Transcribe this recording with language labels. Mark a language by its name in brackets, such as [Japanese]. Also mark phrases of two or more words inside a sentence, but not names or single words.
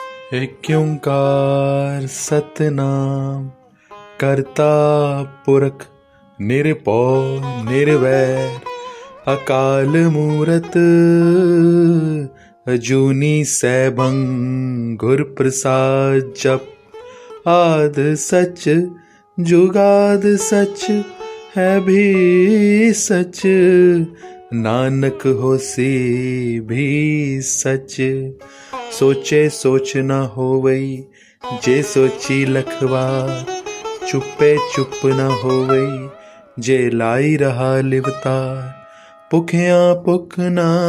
[Punjabi] ਇੱਕ ਓਅੰਕਾਰ ਸਤਨਾਮ ਕਰਤਾ ਪੁਰਖ ਨਿਰਭਉ ਨਿਰਵੈਰ ਅਕਾਲ ਮੂਰਤ ਅਜੂਨੀ ਸੈਭੰ ਗੁਰ ਪ੍ਰਸਾਦ ਜਪ ਆਦ ਸੱਚ ਜੁਗਾਦ ਸੱਚ ਹੈ ਭੀ ਸੱਚ ਨਾਨਕ ਹੋਸੀ ਭੀ ਸੱਚ। ਸੋਚੈ ਸੋਚ ਨ ਹੋਵਈ ਜੇ ਸੋਚੀ ਲਖਵਾਰ ਚੁਪੈ ਚੁਪ ਨ ਹੋਵਈ ਜੇ ਲਾਇ ਰਹਾ ਲਿਵਤਾਰ ਭੁਖਿਆ ਭੁਖ ਨਾ